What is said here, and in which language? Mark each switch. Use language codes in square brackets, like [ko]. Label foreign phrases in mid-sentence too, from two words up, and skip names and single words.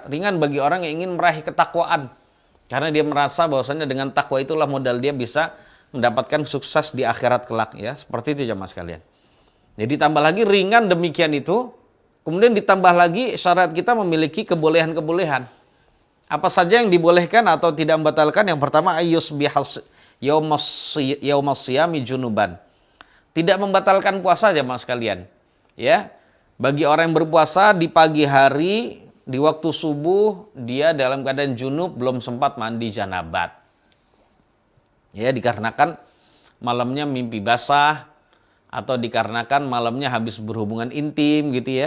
[id] Ringan bagi orang yang ingin meraih ketakwaan. Karena dia merasa bahwasannya dengan takwa itulah modal dia bisa mendapatkan sukses di akhirat kelak, ya. Seperti itu jamaah sekalian. Jadi tambah lagi ringan demikian itu, kemudian ditambah lagi syariat kita memiliki kebolehan-kebolehan. Apa saja yang dibolehkan atau tidak membatalkan? Yang pertama [ar] أن يصبح يوم الصيام جنبا. [id] Tidak membatalkan puasa jamaah sekalian. Ya. Bagi orang yang berpuasa di pagi hari, di waktu subuh, dia dalam keadaan junub, belum sempat mandi janabat. Ya, dikarenakan malamnya mimpi basah, atau dikarenakan malamnya habis berhubungan intim gitu ya.